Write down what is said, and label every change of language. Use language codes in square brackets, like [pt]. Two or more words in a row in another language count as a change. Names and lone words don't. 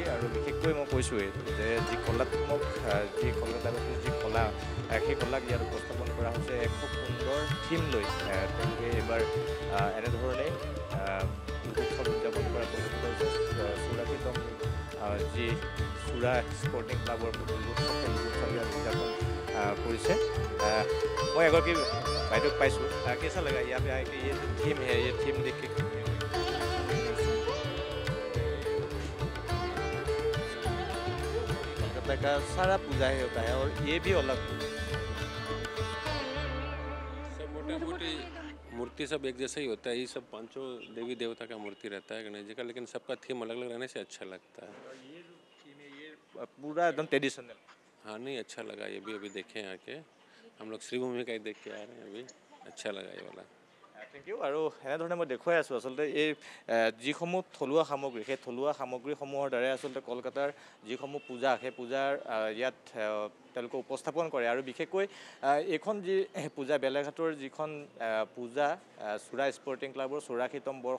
[as] আৰু বিশেষকৈ মই কৈছোঁৱেই যে যি কলাত্মক, যি কলকাতাবাসীৰ যি কলা, সেই কলাক ইয়াত উপস্থাপন কৰা হৈছে এক খুব সুন্দৰ থিম লৈ। তেওঁলোকে এইবাৰ এনেধৰণে উৎসৱ উদযাপন কৰা পৰিলক্ষিত হৈছে। 84তম যি সূৰ্যা স্পৰ্টিং ক্লাবৰ উৎসৱ, সেই উৎসৱ ইয়াত উদযাপন কৰিছে। মই এগৰাকী বাইদেউক পাইছোঁ। [hi] कैसा लगा यहाँ पे आके? ये थीम है, ये थीम देख के कलकत्ता का सारा पूजा ही होता है, और ये भी अलग सब मोटा मोटी मूर्ति सब एक जैसा ही होता है। ये सब पांचों देवी देवता का मूर्ति रहता है गणेश जी का, लेकिन सबका थीम अलग अलग रहने से अच्छा लगता है। ये जो थीम है, ये पूरा एकदम ट्रेडिशनल। हाँ, नहीं अच्छा लगा ये भी। अभी देखे हैं आके, हम लोग श्रीभूमि का ही देख के आ रहे हैं अभी। अच्छा लगा ये वाला। [en] thank you. [as] আৰু এনেধৰণে মই দেখুৱাই আছোঁ আচলতে এই যিসমূহ থলুৱা সামগ্ৰী, সেই থলুৱা সামগ্ৰীসমূহৰ দ্বাৰাই আচলতে কলকাতাৰ যিসমূহ পূজা, সেই পূজাৰ ইয়াত তেওঁলোকে উপস্থাপন কৰে। আৰু বিশেষকৈ এইখন যি পূজা, বেলেঘাটৰ যিখন পূজা সূৰ্যা স্পৰ্টিং ক্লাবৰ 84তম বৰ্ষ।